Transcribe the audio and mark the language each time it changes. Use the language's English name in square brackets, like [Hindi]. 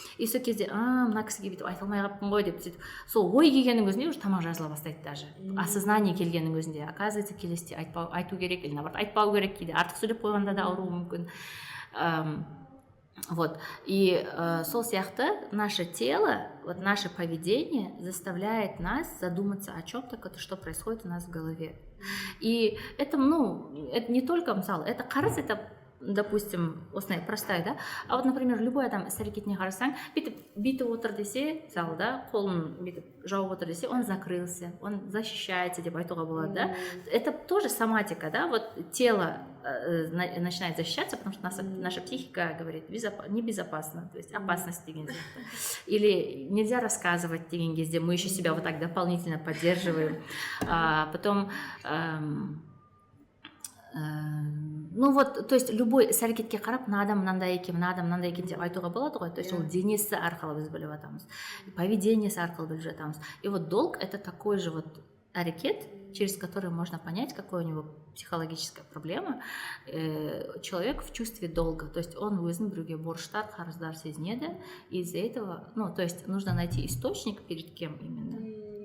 [Kazakh] И сол кезде мына кісіге бүйтіп айта алмай қалыппын ғой деп сөйтіп, сол ой келгеннің өзінде уже тамақ жазыла бастайды даже. Осознание келгеннің өзінде, оказывается, келесіде айту керек или наоборот айтпау керек, кейде артық сөйлеп қойғанда да ауыруы мүмкін. [Russian] Вот. [Kazakh] И сол сияқты [Russian] наше тело, вот наше поведение заставляет нас задуматься о чем-то, что происходит у нас в голове. И это, ну, это не только [Kazakh] мысалы, это қарыз, это, допустим, осындай [Russian] простая, да, а вот, например, любой [Kazakh] адам іс-әрекетіне қарасаң, бүйтіп отыр десе, мысалы, да, қолын бүйтіп жауып отыр десе, [Russian] он закрылся, он защищается [Kazakh] деп айтуға болады, да. [Russian] Это тоже соматика, да, вот тело начинает защищаться, потому что наша психика говорит небезопасно, то есть опасность [Kazakh] деген сияқты. [Russian] Или нельзя рассказывать [Kazakh] деген кезде, [Russian] мы еще себя вот так дополнительно поддерживаем. Потом ну вот, то есть [Kazakh] любой іс-әрекетке қарап, мына адам мынандай екен деп айтуға болады ғой. То есть ол денесі арқылы біз біліп жатамыз, поведениесі арқылы біліп жатамыз. [Russian] И вот долг — это такой же вот әрекет, через который можно понять, какая у него психологическая проблема. Человек в чувстве долга, то есть он [Kazakh] өзін біреуге борыштар, қарыздар сезінеді, [Russian] и из-за этого, ну, то есть нужно найти источник, перед кем именно.